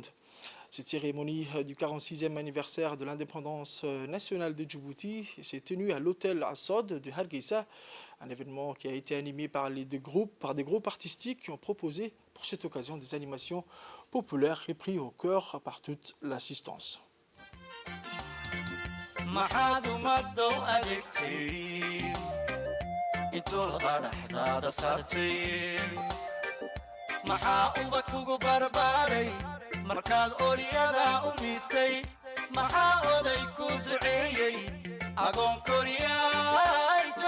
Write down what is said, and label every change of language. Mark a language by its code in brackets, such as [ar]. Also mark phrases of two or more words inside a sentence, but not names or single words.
[fr] Cette cérémonie du 46e anniversaire de l'indépendance nationale de Djibouti s'est tenue à l'hôtel Assad de Hargeisa, un événement qui a été animé par des groupes artistiques qui ont proposé pour cette occasion des animations populaires et pris au cœur par toute l'assistance. [so] markaad olyada u miistay maxaa oday ku duceeyey agoon koryaay